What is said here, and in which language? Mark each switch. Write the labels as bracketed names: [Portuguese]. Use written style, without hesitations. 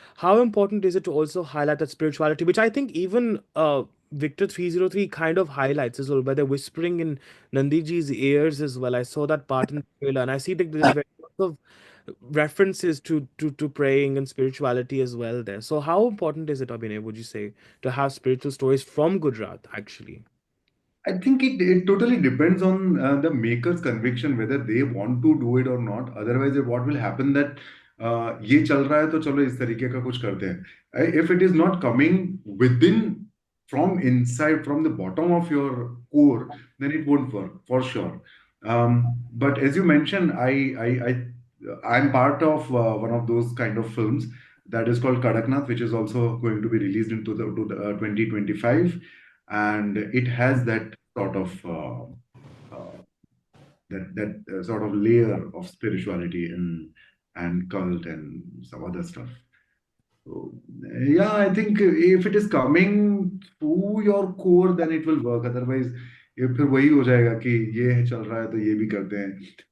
[English] How important is it to also highlight that spirituality, which I think even Victor 303 kind of highlights as well, by they're whispering in Nandiji's ears as well. I saw that part in the trailer, and I see that there's very lots of references to praying and spirituality as well there. So how important is it, Abhinay, would you say, to have spiritual stories from Gujarat actually? I think it totally depends on the maker's conviction whether they want to do it or not. [Hindi] Otherwise, what will happen that ये चल रहा है तो चलो इस तरीके का कुछ करते हैं. [English] If it is not coming within from inside, from the bottom of your core, then it won't work for sure. But as you mentioned, I'm part of one of those kind of films that is called Kadaknath, which is also going to be released into the 2025, and it has that sort of sort of layer of spirituality and cult and some other stuff. So yeah, I think if it is coming through your core, then it will work. [Hindi] Otherwise, ये फिर वही हो जाएगा कि ये चल रहा है तो ये भी करते हैं.